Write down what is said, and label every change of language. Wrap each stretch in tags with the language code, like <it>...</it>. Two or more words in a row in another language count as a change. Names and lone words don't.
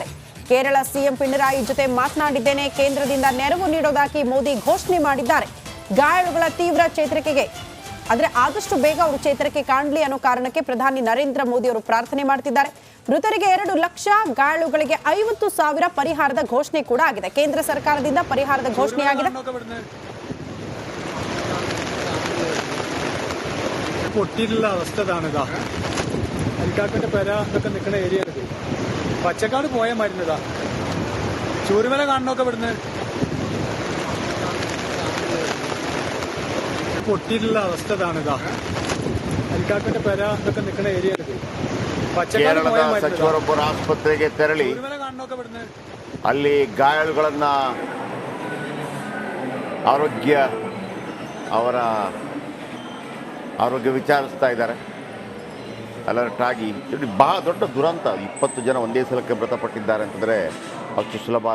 <kn>ಕೇರಳ ಸಿಎಂ ಪಿಣರಾಯಿ ಜೊತೆ ಮಾತನಾಡಿದ್ದೇನೆ, ಕೇಂದ್ರದಿಂದ ನೆರವು ನೀಡೋದಾಗಿ ಮೋದಿ ಘೋಷಣೆ ಮಾಡಿದ್ದಾರೆ. ಗಾಯಾಳುಗಳ ತೀವ್ರ ಚೇತರಿಕೆಗೆ, ಅಂದ್ರೆ ಆದಷ್ಟು ಬೇಗ ಅವರು ಚೇತರಿಕೆ ಕಾಣಲಿ ಅನ್ನೋ ಕಾರಣಕ್ಕೆ ಪ್ರಧಾನಿ ನರೇಂದ್ರ ಮೋದಿ ಅವರು ಪ್ರಾರ್ಥನೆ ಮಾಡ್ತಿದ್ದಾರೆ. ಮೃತರಿಗೆ 2 ಲಕ್ಷ, ಗಾಯಾಳುಗಳಿಗೆ 50,000 ಪರಿಹಾರದ ಘೋಷಣೆ ಕೂಡ ಆಗಿದೆ. ಕೇಂದ್ರ ಸರ್ಕಾರದಿಂದ ಪರಿಹಾರದ ಘೋಷಣೆ ಆಗಿದೆ.</kn> <ml>പൊട്ടിയിട്ടുള്ള അവസ്ഥ ഇതാണിതാ. അരിക്കാട്ടിന്റെ പെര ഇതൊക്കെ നിൽക്കുന്ന ഏരിയ ഇത്. പച്ചക്കാട് പോയ മരുന്നതാ. ചൂരുമല കാണണമൊക്കെ ഇവിടുന്ന്. പൊട്ടിയിട്ടുള്ള അവസ്ഥ ഇതാണിതാ. അരിക്കാട്ടിന്റെ പെര ഇതൊക്കെ നിൽക്കുന്ന ഏരിയ ഇത്. പച്ചക്കാട് പോയ</ml> <kn>ಸಚಿವರೊಬ್ಬರ ಆಸ್ಪತ್ರೆಗೆ ತೆರಳಿ</kn> <ml>ചൂരുമല കാണണമൊക്കെ ഇവിടുന്ന്.</ml> <kn>ಅಲ್ಲಿ ಗಾಯಾಳುಗಳನ್ನ ಆರೋಗ್ಯ ವಿಚಾರಿಸ್ತಾ ಇದ್ದಾರೆ. ಅಲರ್ಟ್ ಆಗಿ. ಬಹಳ ದೊಡ್ಡ ದುರಂತ, 20 ಜನ ಒಂದೇ ಸಲಕ್ಕೆ ಮೃತಪಟ್ಟಿದ್ದಾರೆ ಅಂತಂದರೆ ಅಷ್ಟು ಸುಲಭ ಅಲ್ಲ.</kn>